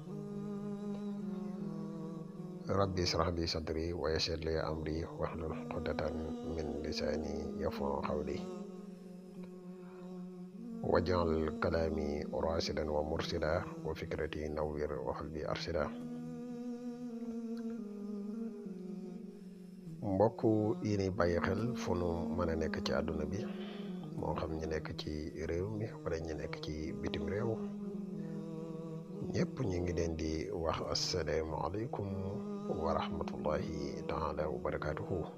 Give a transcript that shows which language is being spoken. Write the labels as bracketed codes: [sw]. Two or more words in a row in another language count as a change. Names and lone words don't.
[ar] ربي اشرح لي صدري ويسر لي أمري واحلل عقدة من لساني يفقهوا قولي. واجعل كلامي راشدا ومرشدا وفكرتي نوّر وقلبي أرشدا. [wo] mbokk yi ni bàyyi xel fu nu mën a nekk ci àdduna bi moo xam ñi nekk ci réew mi wala ñi nekk ci bitim réew ñëpp ñu ngi leen di wax [ar] السلام عليكم ورحمة الله تعالى وبركاته.